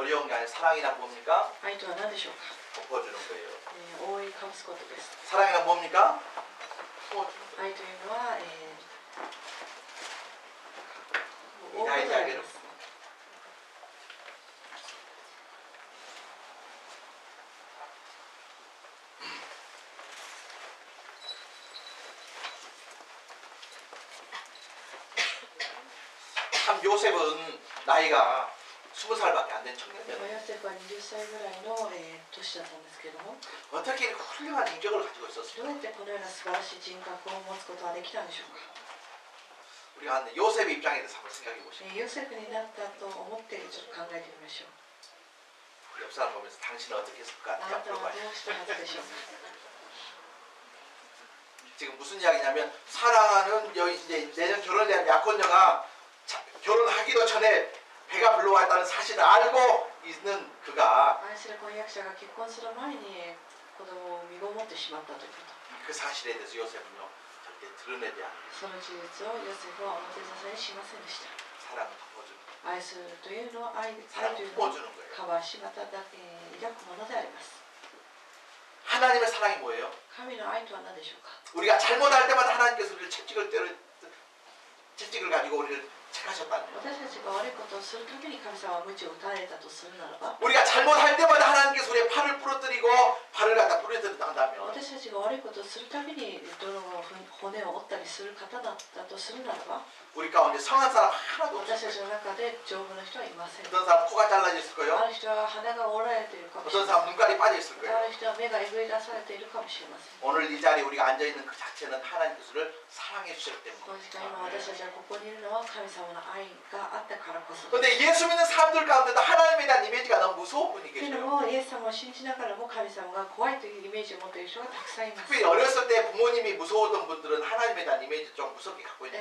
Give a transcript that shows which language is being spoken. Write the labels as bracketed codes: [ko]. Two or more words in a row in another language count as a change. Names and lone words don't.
[ko] 어려운 게 아니라 사랑이란 뭡니까? [ja] 愛とは何でしょうか。 [ko] 덮어주는 거예요. [ja] 覆いかぶすことです。 [ko] 사랑이란 뭡니까? 덮어주는 거예요. [ja] 愛というのは、覆うことであります。 [ko] 참 요셉은 나이가 20살밖에 안 된 청년이었어요. [ja] ヨセフは20歳ぐらいの、年だったんですけれども、 [ko] 어떻게 이렇게 훌륭한 인격을 가지고 [ja] ど [ko] 있었을까? [ja] うやってこのような素晴らしい人格を持つことができたんでしょうか。 [ko] 우리가 요셉의 입장에 대해서 한번 생각해 보시죠. [ja] ヨセフになったと思ってちょっと考えてみましょう。 [ko] 옆 사람 보면서 당신은 어떻게 했을까? [ja] あなたは [ko] 물어봐요. [ja] どうしたはずでしょうか。 [ko] 지금 무슨 이야기냐면 사랑하는 이제 내년 결혼에 대한 약혼녀가 결혼하기도 전에 배가 불러왔다는 사실을 알고 있는 그가 [ja] 愛する婚約者が結婚する前に子供を身ごもってしまったということ。 [ko] 그 사실에 대해서 요셉은요 절대 드러내지 않아요. [ja] その事実をヨセフは表沙汰にしませんでした。 [ko] 사랑을 덮어주는 거예요. [ja] 愛するというのは愛という [ko] 사랑을 [ja] のを [ko] 덮어주는 거예요. [ja] カバーしまた抱くものであります。 [ko] 하나님의 사랑이 뭐예요? [ja] 神の愛とは何でしょうか。 [ko] 우리가 잘못할 때마다 하나님께서 우리를 채찍을 가지고 우리를 책하셨다는 거예요. [ja] 私たちが悪いことをするために神様は鞭を打たれたとするならば、 [ko] 우리가 잘못할 때마다 하나님께서 우리의 팔을 부러뜨리고 발을 갖다 부러뜨린다면 [ja] 私たちが悪いことをするためにどの骨を折ったりする方だったとするならば、 [ko] 우리 가운데 성한 사람 하나도 [ja] 私 [ko] 없어요. [ja] たちの中で丈夫な人はいません。 [ko] 어떤 사람 코가 잘라졌을 [ja] あ [ko] 거예요. [ja] る人は鼻が折られているかもしれ [ko] 어떤 [ja] ません。 [ko] 사람 눈깔이 빠져 있을 [ja] あ [ko] 거예요. [ja] る人は目がえぐり出されているかもしれません。 [ko] 오늘 이 자리에 우리가 앉아 있는 그 자체는 하나님께서 우리를 사랑해 주셨기 [ja] この [ko] 때문에. [ja] 時間今私たちはここにいるのは神様の愛があったからこそ。 [ko] 그런데 예수 믿는 사람들 가운데도 하나님에 대한 이미지가 너무 무서운 분이 [ja] けれど [ko] 계셔요. [ja] も、イエス様を信じながらも神様が怖いというイメージを持っている人がたくさんいます。 [ko] 특별히 어렸을 때 부모님이 무서웠던 분들은 하나님에 대한 이미지 좀 무섭게 갖고 있는